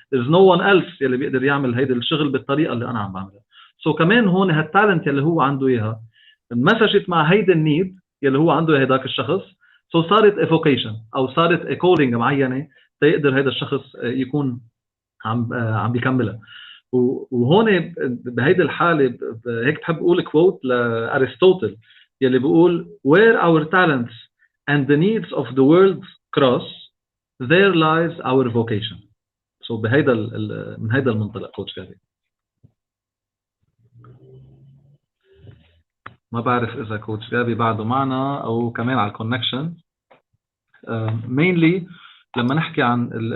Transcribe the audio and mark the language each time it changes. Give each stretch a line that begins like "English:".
English: There's no one else
Arabic: يلي بيقدر يعمل هيدا الشغل بالطريقه اللي انا عم بعملها. سو كمان هون هالتالنت يلي هو عنده اياها انمسجت مع هيدا النيد يلي هو عنده هيداك الشخص. سو صارت افوكيشن او صارت كولينج معينه تيقدر هيدا الشخص يكون عم بيكملها. وهون بهيدي الحاله هيك بحب اقول كوت لارسطوطل يلي بيقول
English: where our talents and the needs of the world cross there lies our vocation.
Arabic: So بهيدا من هيدا المنطلق كوتش جابي. ما بعرف اذا كوتش جابي بعده معنا او كمان على الكونكشن. mainly لما نحكي عن